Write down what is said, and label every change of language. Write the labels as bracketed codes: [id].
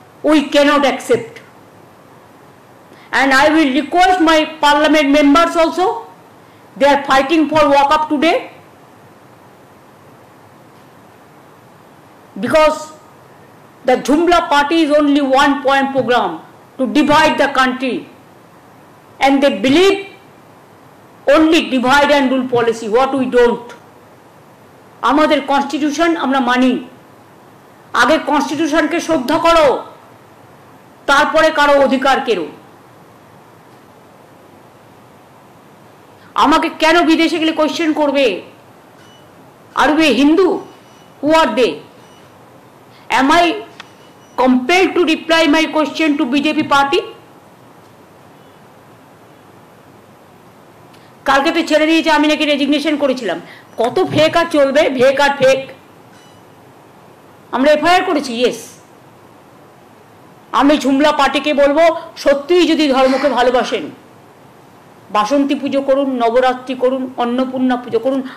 [en] We cannot accept. And I will request my parliament members also, they are fighting for walk up today, because the Jumla party is only one point program to divide the country, and they believe only divide and rule policy, what we don't. [bn] আমাদের constitution আমরা মানি, আগে কনস্টিটিউশনকে শ্রদ্ধা করো, তারপরে কারো অধিকার কেড়ো। আমাকে কেন বিদেশে গেলে কোয়েশ্চেন করবে? আর [en] we Hindu? Who are they? Am I compelled to reply my question to BJP party? [bn] কালকে তো ছেড়ে দিয়েছে, আমি নাকি রেজিগনেশন করেছিলাম। কত ফেক আর চলবে, ফেক আর ফেক। আমরা এফআইআর করেছি, ইয়েস। আমি ঝুমলা পার্টিকে বলবো, সত্যিই যদি ধর্মকে ভালোবাসেন, বাসন্তী পুজো করুন, নবরাত্রি করুন, অন্নপূর্ণা পুজো করুন।